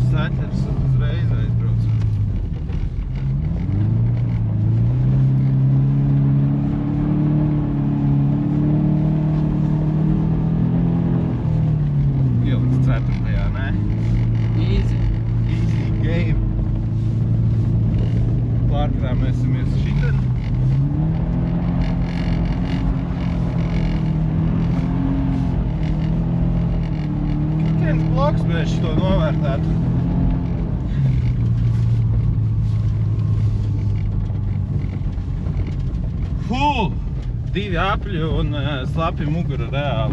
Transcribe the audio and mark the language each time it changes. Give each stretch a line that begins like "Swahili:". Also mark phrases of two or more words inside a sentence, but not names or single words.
Latvian: metrs un uzreiz aizbrauc. Ieliks 4. nē? Easy.
English: Easy game.
Latvian: Pārkrāmēsimies šitien. Viens bloks, bet es šito novērtētu. Divi apļi un slapi mugura reāli.